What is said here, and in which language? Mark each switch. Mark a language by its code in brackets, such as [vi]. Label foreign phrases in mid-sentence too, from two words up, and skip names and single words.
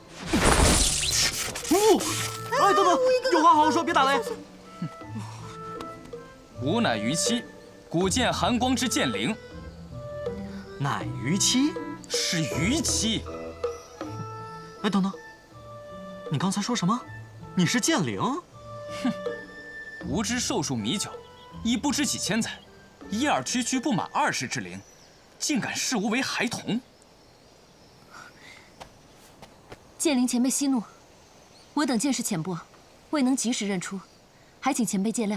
[zh] 哎，等等，有话好好说，別打雷。 [lzh] 吾乃於七，古劍寒光之劍灵。 [zh] 乃於七？是於七。哎，等等，你刚才說什麼？你是劍靈？ [lzh] 哼，吾知壽數米久，亦不知幾千載，一二區區不滿20之齡，竟敢視吾為孩童。 [zh] 劍靈前輩息怒，我等見識淺薄，未能及時認出，還請前輩見諒。